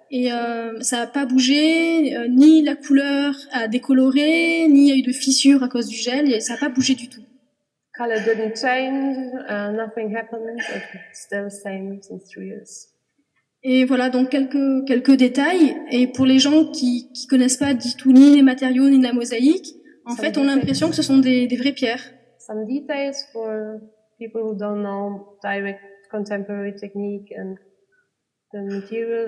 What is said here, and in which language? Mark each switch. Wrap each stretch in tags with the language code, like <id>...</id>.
<fr>Et ça n'a pas bougé, ni la couleur a décoloré, ni il y a eu de fissures à cause du gel, et ça n'a pas bougé du tout.</fr> <en>Color didn't change, nothing happened, it's still the same since 3 years.</en> <fr>Et voilà, donc quelques détails. Et pour les gens qui connaissent pas du tout ni les matériaux ni la mosaïque, en fait, on a l'impression que ce sont des vraies pierres.</fr> <en>Some details for people who don't know direct contemporary technique and the material.</en>